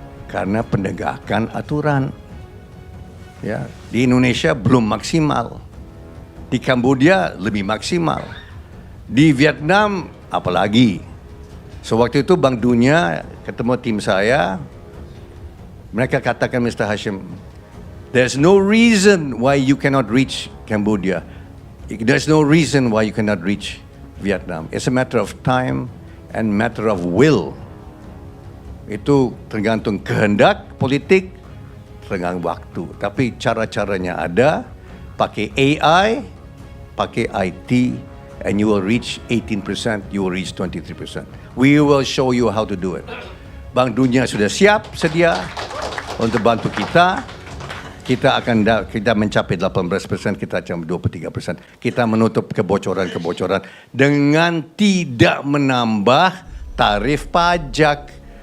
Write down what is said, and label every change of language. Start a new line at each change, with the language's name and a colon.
Indonesian: Karena penegakan aturan. Ya, di Indonesia belum maksimal. Di Kambodia lebih maksimal. Di Vietnam apalagi. So waktu itu Bank Dunia ketemu tim saya. Mereka katakan,
English: Mr. Hashim, there's no reason why you cannot reach Cambodia. There's no reason why you cannot reach Vietnam. It's a matter of time and matter of will.
Indonesian: Itu tergantung kehendak politik, tergantung waktu. Tapi cara-caranya ada, pakai AI, pakai IT,
English: and you will reach 18%, you will reach 23%. We will show you how to do it.
Indonesian: Bank Dunia sudah siap, sedia untuk bantu kita. Kita mencapai 18%, kita akan 23%. Kita menutup kebocoran-kebocoran dengan tidak menambah tarif pajak.